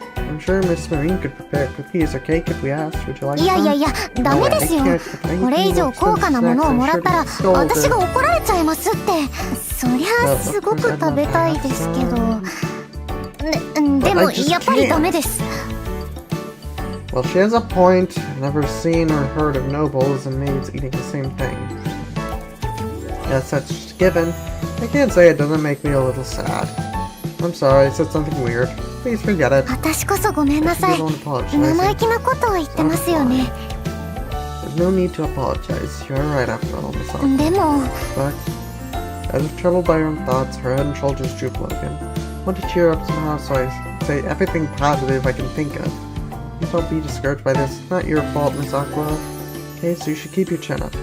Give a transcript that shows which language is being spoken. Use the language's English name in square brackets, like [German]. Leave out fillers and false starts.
[English] I'm sure Miss Marine could prepare cookies or cake if we asked. Would you like [Japanese] いやいや [English] some? [Japanese] いや、ダメですよ。これ以上高価なものをもらったら私が怒られちゃいますって。そりゃすごく食べたいですけど。でもやっぱりダメです。 [English] Well, she has a point. I've never seen or heard of nobles and maids eating the same thing. Yes, that's just a given. I can't say it doesn't make me a little sad. I'm sorry, I said something weird. Please forget it. [Japanese] 私こそごめんなさい。 [English] You don't apologize. [Japanese] 生意気なことを言ってますよね。 [English] There's no need to apologize. You're right after all, Miss Aqua. [Japanese] でも [English] But, as if troubled by her own thoughts, her head and shoulders droop low again. Want to cheer up somehow, so I say everything positive I can think of. Please don't be discouraged by this. It's not your fault, Miss Aqua. Okay, so you should keep your chin up.